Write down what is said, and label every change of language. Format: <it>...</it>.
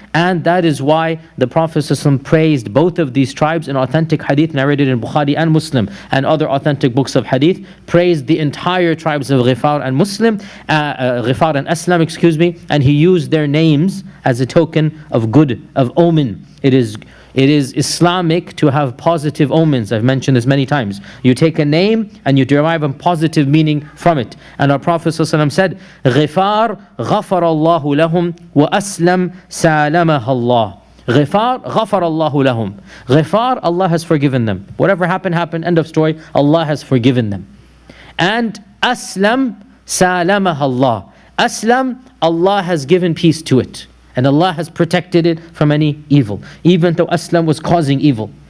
<en>And that is why the Prophet ﷺ praised both of these tribes in authentic hadith narrated in Bukhari and Muslim and other authentic books of hadith, praised the entire tribes of Ghifar and Ghifar and Aslam, and he used their names as a token of good, of omen. It is Islamic to have positive omens. I've mentioned this many times. You take a name and you derive a positive meaning from it. And our Prophet ﷺ said,</en> <ar>Ghifar غَفَرَ اللَّهُ لَهُمْ وَأَسْلَمْ سَالَمَهَا اللَّهُ. Ghifar غَفَرَ اللَّهُ لَهُمْ.</ar> <en>Ghifar, Allah has forgiven them. Whatever happened, end of story. Allah has forgiven them. And Aslam</en> <ar>سَالَمَهَا اللَّهُ.</ar> <en>Aslam, Allah has given peace to it. And Allah has protected it from any evil. Even though Aslam was causing evil.</en>